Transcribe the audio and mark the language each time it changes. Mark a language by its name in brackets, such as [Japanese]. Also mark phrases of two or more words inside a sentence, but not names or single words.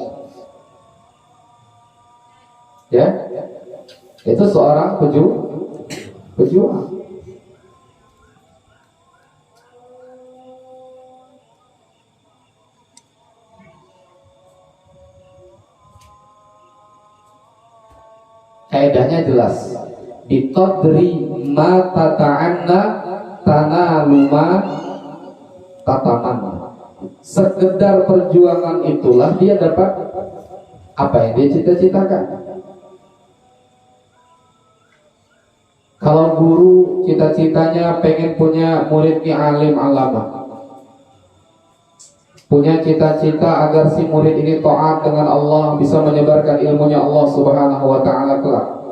[Indonesian] Ya, itu seorang pejuang. Kaidahnya jelas. [Arabic] بقدر ما تتعنى تنال ما تتمنى. [Indonesian] Sekedar perjuangan itulah dia dapat apa yang dia cita-citakan. Kalau guru cita-citanya pengen punya muridnya alim alama, punya cita-cita agar si murid ini taat dengan Allah, bisa menyebarkan ilmunya Allah Subhanahu wa ta'ala kelak.